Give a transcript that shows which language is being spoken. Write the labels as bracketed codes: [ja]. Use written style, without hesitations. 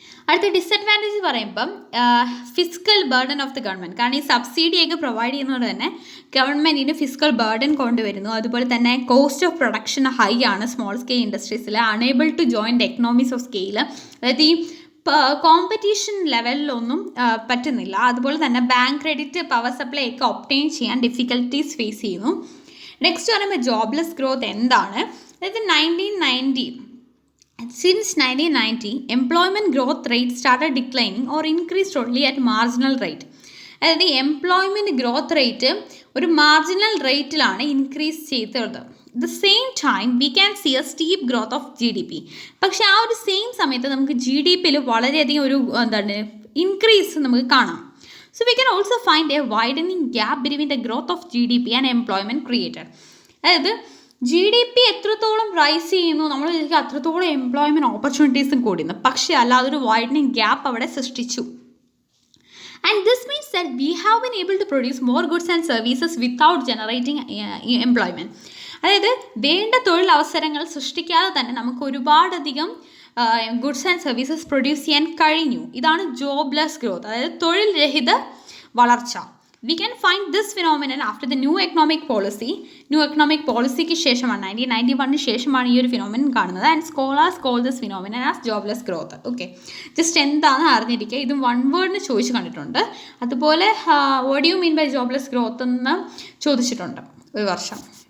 [ml] അടുത്ത ഡിസഡ്വാൻറ്റേജ് പറയുമ്പം [en] physical burden of the government, [ml] കാരണം ഈ സബ്സിഡിയൊക്കെ പ്രൊവൈഡ് ചെയ്യുന്നതുകൊണ്ട് തന്നെ ഗവൺമെൻറ്റിന് ഫിസിക്കൽ ബർഡൻ കൊണ്ടുവരുന്നു. അതുപോലെ തന്നെ കോസ്റ്റ് ഓഫ് പ്രൊഡക്ഷൻ ഹൈ ആണ് small scale ഇൻഡസ്ട്രീസിൽ, [en] unable to join the economies of scale, [ml] അതായത് ഈ കോമ്പറ്റീഷൻ ലെവലിലൊന്നും പറ്റുന്നില്ല. അതുപോലെ തന്നെ ബാങ്ക് ക്രെഡിറ്റ്, പവർ സപ്ലൈ ഒക്കെ ഒബ്റ്റെയിൻ ചെയ്യാൻ ഡിഫിക്കൽട്ടീസ് ഫേസ് ചെയ്യുന്നു. നെക്സ്റ്റ് പറയുമ്പോൾ ജോബ്ലെസ് ഗ്രോത്ത് എന്താണ്, അതായത് [en] Since 1990, employment growth rate started declining or increased only at marginal rate. [ml] അതായത് എംപ്ലോയ്മെൻറ്റ് ഗ്രോത്ത് റേറ്റ് ഒരു മാർജിനൽ റേറ്റിലാണ് ഇൻക്രീസ് ചെയ്തത്. [en] The same time we can see a steep growth of GDP. [ml] പക്ഷേ ആ ഒരു same സമയത്ത് നമുക്ക് GDPയിൽ വളരെയധികം ഒരു ഇൻക്രീസ് നമുക്ക് കാണാം. [en] So we can also find a widening gap between the growth of GDP and employment created. [ml] അതായത് GDP എത്രത്തോളം റൈസ് ചെയ്യുന്നു നമ്മൾ അത്രത്തോളം എംപ്ലോയ്മെൻറ്റ് ഓപ്പർച്യൂണിറ്റീസും കൂടുന്നു, പക്ഷേ അല്ലാതെ ഒരു വൈഡനിങ് ഗ്യാപ്പ് അവിടെ സൃഷ്ടിച്ചു. [en] And this means that we have been able to produce more goods and services without generating employment. [ml] അതായത് വേണ്ട തൊഴിലവസരങ്ങൾ സൃഷ്ടിക്കാതെ തന്നെ നമുക്ക് ഒരുപാടധികം ഗുഡ്സ് ആൻഡ് സർവീസസ് പ്രൊഡ്യൂസ് ചെയ്യാൻ കഴിഞ്ഞു. ഇതാണ് ജോബ്ലെസ് ഗ്രോത്ത്, അതായത് തൊഴിൽ രഹിത വളർച്ച. [en] We can find this phenomenon after the new economic policy. [ml] New economic policyക്ക് ശേഷമാണ് 1991 ശേഷമാണ് ഈ ഒരു ഫിനോമിനൻ കാണുന്നത്. [en] And scholars call this phenomenon as jobless growth. Okay, just [ml] എന്താണെന്ന് അറിഞ്ഞിരിക്കുക. ഇതും വൺ വേർഡിന് ചോദിച്ചു കണ്ടിട്ടുണ്ട്. അതുപോലെ [en] what you mean by jobless growth [ml] എന്ന് ചോദിച്ചിട്ടുണ്ട് ഒരു വർഷം.